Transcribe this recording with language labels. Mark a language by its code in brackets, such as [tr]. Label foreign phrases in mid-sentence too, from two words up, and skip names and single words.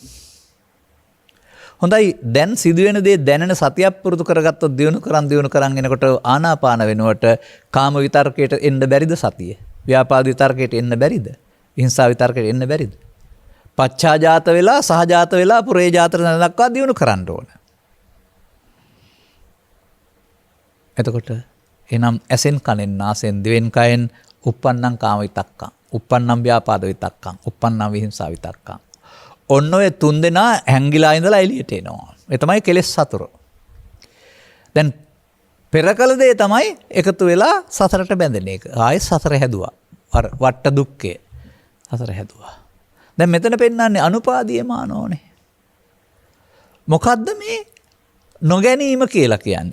[si] හොඳයි දැන් සිදුවෙන දේ දැනෙන සතියක් පුරුදු කරගත්තොත් දිනු කරන් එනකොට ආනාපාන වෙනුවට කාම විතර්කයට එන්න බැරිද සතිය? ව්‍යාපාද විතර්කයට එන්න බැරිද? හිංසා විතර්කයට එන්න බැරිද? පච්චාජාත වෙලා සහජාත වෙලා පුරේජාත දක්වා දිනු කරන්න ඕන. එතකොට එනම් ඇසෙන් කනෙන් නාසෙන් දිවෙන් කයෙන් [pi] uppannam කාම විතක්කං, uppannam ව්‍යාපාද විතක්කං, uppannam විහිංසා විතක්කං. [si] ඔන්න ඔය තුන් දෙනා හැංගිලා ඉඳලා එළියට එනවා. ඒ තමයි කෙලෙස් සතර. දැන් පෙරකල දේ තමයි එකතු වෙලා සසරට බැඳෙන එක. ආයෙත් සසර හැදුවා. වට්ට දුක්ඛය. සසර හැදුවා. දැන් මෙතන පෙන්නන්නේ අනුපාදීයමානෝනේ. මොකද්ද මේ නොගැනීම කියලා කියන්නේ?